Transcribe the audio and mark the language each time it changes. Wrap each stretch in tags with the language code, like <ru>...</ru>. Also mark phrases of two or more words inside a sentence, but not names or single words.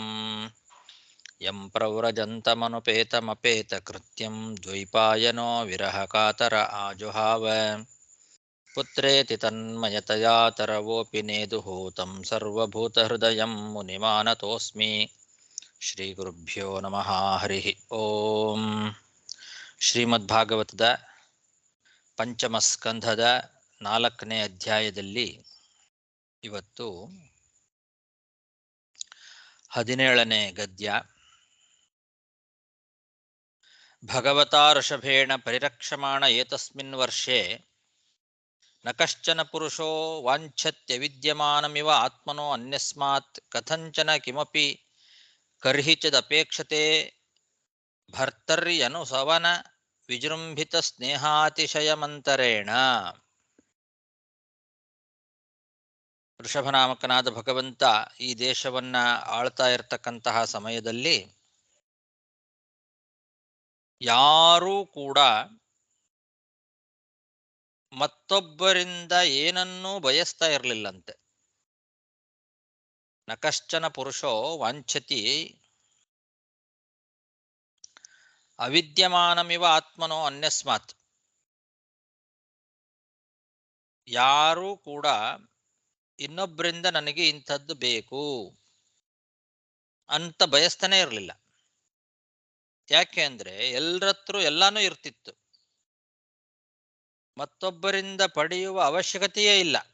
<sa>ಯಂ ಪ್ರವ್ರಜन्तಮನುಪೇತಮಪೇತಕೃತ್ಯಂ ದ್ವೈಪಾಯನೋ ವಿರಹಕಾತರ ಆಜುಹಾವ ಪುತ್ರೇತಿ ತನ್ಮಯತಯಾ ತರವೋಪಿ ನೇದುಹೂತಂ ಸರ್ವಭೂತಹೃದಯಂ ಮುನಿಮಾನತೋಸ್ಮಿ. ಶ್ರೀಗುರುಭ್ಯೋ ನಮಃ. ಹರಿ ಓಂ.</sa> <kn>ಶ್ರೀಮದ್ಭಾಗವತದ ಪಂಚಮಸ್ಕಂಧದ 4ನೇ ಅಧ್ಯಾಯದಲ್ಲಿ ಇವತ್ತು 17ನೇ ಗದ್ಯ.</kn> <sa>ಭಗವತಾ ಋಷಭೇಣ ಪರಿರಕ್ಷಮಾಣ ಏತಸ್ಮಿನ್ ವರ್ಷೆ ನ ಕಶ್ಚನ ಪುರುಷೋ ವಾಂಛತ್ಯವಿದ್ಯಮಾನಮಿವ ಆತ್ಮನೋ ಅನ್ಯಸ್ಮಾತ್ ಕಥಂಚನ ಕಿಮಪಿ ಕರ್ಹಿಚಿದಪೇಕ್ಷತೆ ಭರ್ತರ್ಯನುಸವನ ವಿಜೃಂಭಿತ ಸ್ನೇಹಾತಿಶಯಮಂತರೇಣ.</sa> <kn>ಋಷಭನಾಮಕನಾದ ಭಗವಂತ ಈ ದೇಶವನ್ನ ಆಳ್ತಾ ಇರತಕ್ಕಂತಹ ಸಮಯದಲ್ಲಿ ಯಾರೂ ಕೂಡ ಮತ್ತೊಬ್ಬರಿಂದ ಏನನ್ನೂ ಬಯಸ್ತಾ ಇರಲಿಲ್ಲಂತೆ.</kn> <sa>ನ ಕಶ್ಚನ ಪುರುಷೋ ವಾಂಛತಿ ಅವಿದ್ಯಮಾನಮಿವ ಆತ್ಮನೋ ಅನ್ಯಸ್ಮಾತ್.</sa> <kn>ಯಾರೂ ಕೂಡ ಇನ್ನೊಬ್ಬರಿಂದ ನನಗೆ ಇಂಥದ್ದು ಬೇಕು ಅಂತ ಬಯಸ್ತಾನೆ ಇರಲಿಲ್ಲ. ಯಾಕೆ ಅಂದ್ರೆ ಎಲ್ಲರತ್ರ ಎಲ್ಲಾನು ಇರ್ತಿತ್ತು, ಮತ್ತೊಬ್ಬರಿಂದ ಪಡೆಯುವ ಅವಶ್ಯಕತೆಯೇ ಇಲ್ಲ.</kn>